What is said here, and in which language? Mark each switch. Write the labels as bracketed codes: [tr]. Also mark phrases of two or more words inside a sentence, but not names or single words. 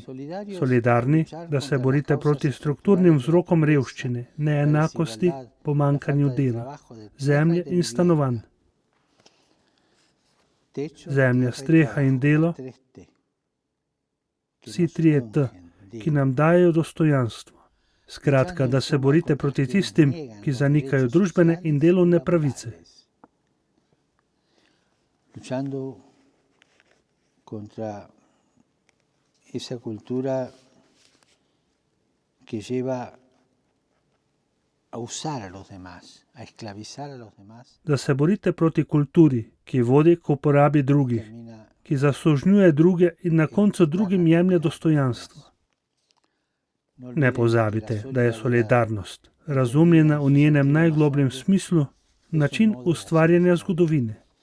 [sl] Solidarni, da se borite proti strukturnim vzrokom revščine, neenakosti, pomanjkanju dela, zemlje in stanovanj. Zemlja, streha in delo, vsi trije T, ki nam dajo dostojanstvo. Skratka, da se borite proti tistim, ki zanikajo družbene in delovne pravice. [es] Luchando contra esa cultura que lleva a usar a los demás, a esclavizar a los demás. [sl] Da se borite proti kulturi, ki vodi k uporabi drugih, ki zasužnjuje druge in na koncu drugim jemlje dostojanstvo. Ne pozabite, da je solidarnost, razumljena v njenem najglobljem smislu, način ustvarjanja zgodovine.